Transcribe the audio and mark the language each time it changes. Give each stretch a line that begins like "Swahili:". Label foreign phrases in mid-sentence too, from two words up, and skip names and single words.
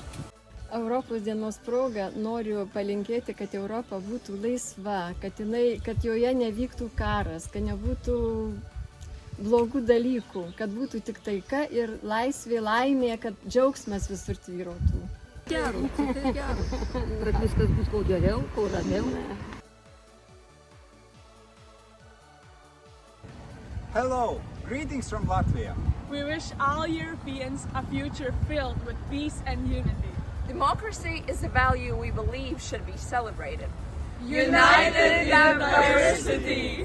Lithuanian: Europos dienos proga noriu palinkėti, kad Europa būtų laisva, kad joje nevyktų karas, kad nebūtų blogų dalykų, kad būtų tik taika ir laisvė, laimė, kad džiaugsmas visur tvyrotų. Gero, tai gero. Kad viskas bus kuo geriau, kuo ramiau.
English: Hello, greetings from Latvia. We wish all Europeans a future filled with peace and unity. Democracy is a value we believe should be celebrated. United in diversity!